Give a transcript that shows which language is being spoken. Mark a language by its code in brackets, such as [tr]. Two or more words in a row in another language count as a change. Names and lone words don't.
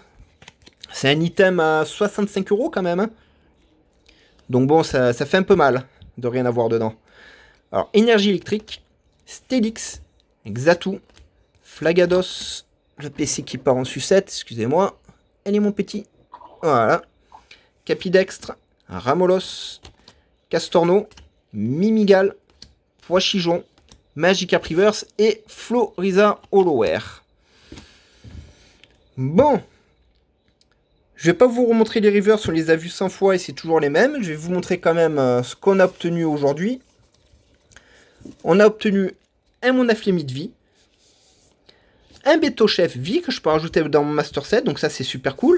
[fr] C'est un item à 65 € quand même, hein. Donc bon, ça fait un peu mal de rien avoir dedans. Alors, énergie électrique, Stélix, Xatu, Flagados, le PC qui part en sucette, excusez-moi. Elle est mon petit. Voilà. Capidextre, Ramolos, Castorno, Mimigal, Poichijon, Magikarp Reverse et Floriza Hollowware. Bon. Je vais pas vous remontrer les Reverse, on les a vus 100 fois et c'est toujours les mêmes. Je vais vous montrer quand même ce qu'on a obtenu aujourd'hui. On a obtenu un Monaflémie de vie, un Béto-Chef vie que je peux rajouter dans mon Master Set, donc ça c'est super cool.